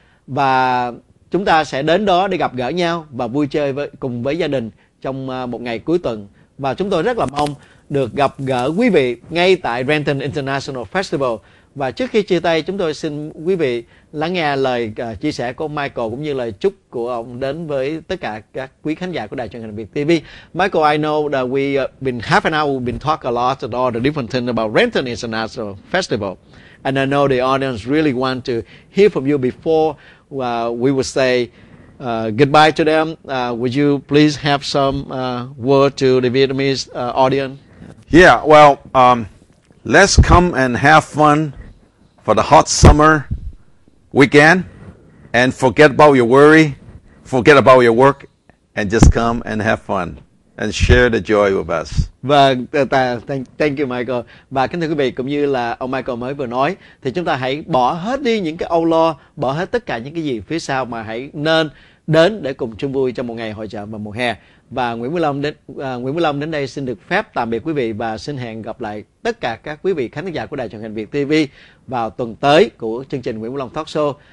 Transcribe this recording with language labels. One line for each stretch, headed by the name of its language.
Vietnamese: Và chúng ta sẽ đến đó để gặp gỡ nhau và vui chơi cùng với gia đình trong một ngày cuối tuần. Và chúng tôi rất là mong được gặp gỡ quý vị ngay tại Renton International Festival. Và trước khi chia tay, chúng tôi xin quý vị lắng nghe lời chia sẻ của Michael cũng như lời chúc của ông đến với tất cả các quý khán giả của đài truyền hình VietTV.
English: Michael, I know that we been half an hour we've been talk a lot about all the different things about Renton International Festival, and I know the audience really want to hear from you before we would say goodbye to them. Would you please have some word to the Vietnamese audience? Yeah, well, let's come and have fun for the hot summer weekend, and forget about your worry, forget about your work, and just come and have fun and share the joy with us. Vâng, thank you Michael.
Vietnamese: Và kính thưa quý vị, cũng như là ông Michael mới vừa nói, thì chúng ta hãy bỏ hết đi những cái âu lo, bỏ hết tất cả những cái gì phía sau, mà hãy nên đến để cùng chung vui trong một ngày hội chợ vào mùa hè. Và Nguyễn Minh Long đến đây xin được phép tạm biệt quý vị và xin hẹn gặp lại tất cả các quý vị khán giả của đài truyền hình VietTV vào tuần tới của chương trình Nguyễn Minh Long Talk Show.